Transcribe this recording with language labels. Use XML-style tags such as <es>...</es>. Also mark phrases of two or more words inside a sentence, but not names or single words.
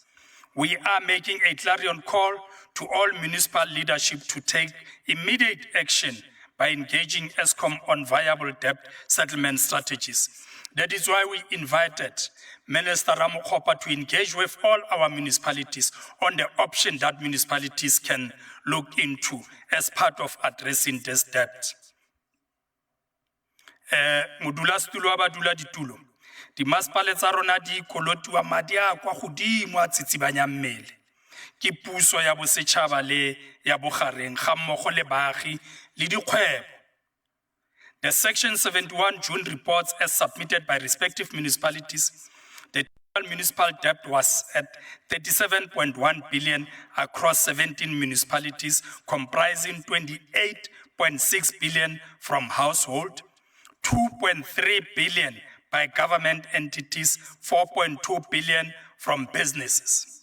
<en>We are making a clarion call to all municipal leadership to take immediate action by engaging ESCOM on viable debt settlement strategies. That is why we invited Minister Ramokgopa to engage with all our municipalities on the option that municipalities can look into as part of addressing this debt.</en> <tn>Modulasetulo wa badula ditulo, di masepale tsa rona di kolotiwa madi a kwa godimo a tsitsibanya mmele. Ke puso ya bosetšhaba le ya bogareng ga mmogo le baagi le dikgwebo.</tn> <en>The Section 71 June reports as submitted by respective municipalities, the total municipal debt was at 37.1 billion across 17 municipalities, comprising 28.6 billion from household, 2.3 billion by government entities, 4.2 billion from businesses.</en>